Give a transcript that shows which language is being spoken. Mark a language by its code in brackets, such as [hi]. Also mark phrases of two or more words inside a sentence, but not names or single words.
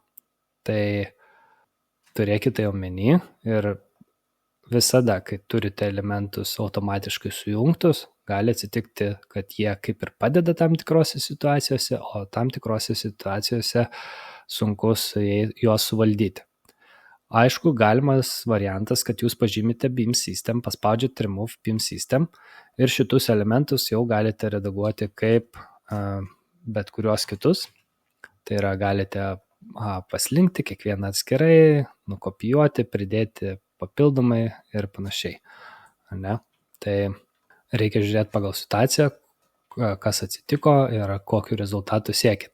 [lt] Tai turėkite omeny ir visada, kai turite elementus automatiškai sujungtus, gali atsitikti, kad jie kaip ir padeda tam tikrose situacijose, o tam tikrose situacijose sunku juos suvaldyti. Aišku, galimas variantas, kad jūs pažymite [en] beam system, [lt] paspaudžiate [en] remove beam system [lt] ir šitus elementus jau galite redaguoti kaip bet kuriuos kitus. Tai yra, galite paslinkti kiekvieną atskirai, nukopijuoti, pridėti papildomai ir panašiai. Ne? Tai reikia žiūrėti pagal situaciją, kas atsitiko ir kokiu rezultatu siekit.